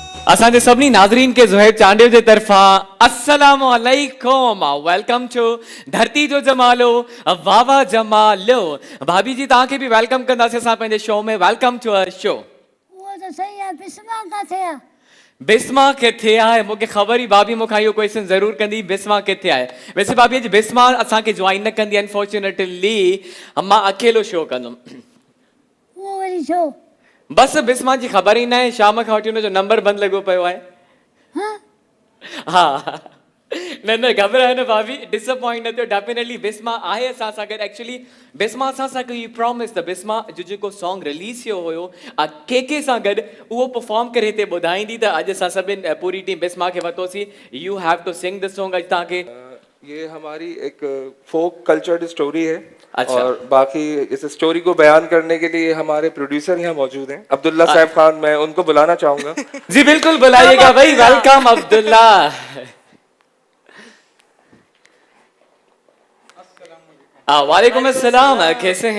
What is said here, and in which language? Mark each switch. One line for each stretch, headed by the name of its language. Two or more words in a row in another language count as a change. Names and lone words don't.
Sindhi: असांजे सभिनी नाज़रीन के ज़ुहैब चांडियो जे तरफ़ा
Arabic: السلام عليكم,
English: welcome to
Sindhi: धरती जो जमालो वाह वाह जमालो। भाभी जी तव्हांखे बि वेलकम कंदासीं असां पंहिंजे शो में।
English: Welcome to our show.
Hindi: वो तो सही है, बिस्मा किथे है?
Sindhi: बिस्मा किथे आहे? मूंखे ख़बर ई भाभी मूंखां इहो क्वेश्चन ज़रूर कंदी, बिस्मा किथे आहे। वैसे भाभी अॼु बिस्मा असांखे ज्वाइन न कंदी, अनफॉर्चुनेटली मां अकेलो शो कंदुमि।
Hindi: वो वाली शो।
Sindhi: बस बिस्मा जी ख़बर ई न आहे, शाम खां वठी हुनजो नंबर बंदि लॻो पियो आहे। हाँ? हाँ न घबरा है ना भाभी, डिसअपॉइंट न थियो। डेफिनेटली बिस्मा आहे असां सां गॾु। एक्चुअली बिस्मा असां सां कई प्रॉमिस त बिस्मा जो जेको सॉन्ग रिलीज़ थियो हुयो के सां गॾु उहो परफॉर्म करे हिते ॿुधाईंदी। त अॼु असां सभिनि पूरी टीम बिस्मा खे वरितोसीं।
English: You have to sing this song.
Sindhi: अॼु तव्हांखे
Hindi: ये हमारी एक
English: folk cultured story
Hindi: है। अच्छा। और बाकी इस स्टोरी को बयान करने के लिए हमारे प्रोड्यूसर यहाँ मौजूद हैं, अब्दुल्ला साहब खान। मैं उनको बुलाना चाहूंगा। जी बिल्कुल बुलाइएगा भाई। वेलकम अब्दुल्ला।
Arabic: وعليكم السلام,
Hindi: कैसे हैं?